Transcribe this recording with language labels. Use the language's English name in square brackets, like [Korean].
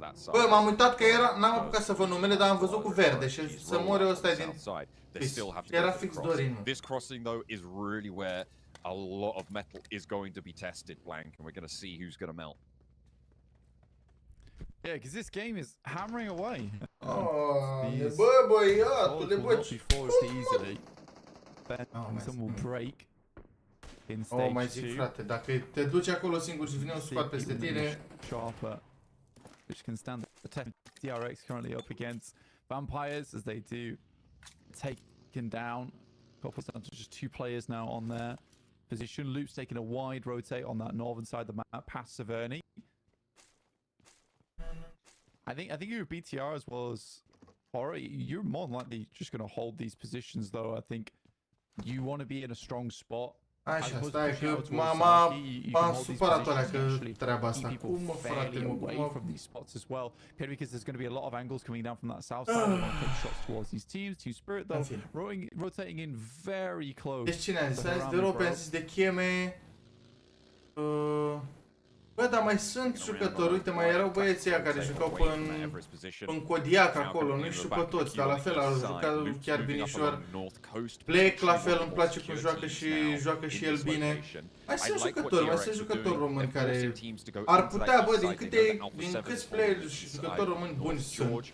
[Romanian] Bă, m-am uitat că era, n-am apucat să văd numele, dar am văzut cu verde și să mori ăsta din... Era fix Dorin. [English] This crossing though is really where a lot of metal is going to be tested, Blank, and we're going to see who's going to melt. Yeah, because this game is hammering away. [Romanian] Bă, băiatule, bă, [English] easily. Some will break in stage 2. [Romanian] Mai zic, frate, dacă te duci acolo singur și vine un squad peste tine. [English] Sharper, which can stand the tech. DRX currently up against Vampires as they do taken down. Couples down to just 2 players now on their position. Loop's taking a wide rotate on that northern side of the map past Severny. I think you're BTR as well as Horror. You're more than likely just going to hold these positions, though. I think you want to be in a strong spot. [Romanian] Așa, stai că m-a supărat alea că treaba asta. Cum mă, frate, mă... [English] from these spots as well. Purely because there's going to be a lot of angles coming down from that south side. They want to take shots towards these teams. Team Spirit, though, rotating in very close. [Romanian] Deci cine a zis? A zis de Europa, a zis de Cheme. Bă, dar mai sunt jucători, uite, mai erau băieții ăia care jucau în Kodiak acolo, nu știu pe toți, dar la fel au jucat chiar binișor. Plec, la fel, îmi place cum joacă și el bine. Mai sunt jucători români care ar putea, bă, din câți playeri și jucători români buni sunt.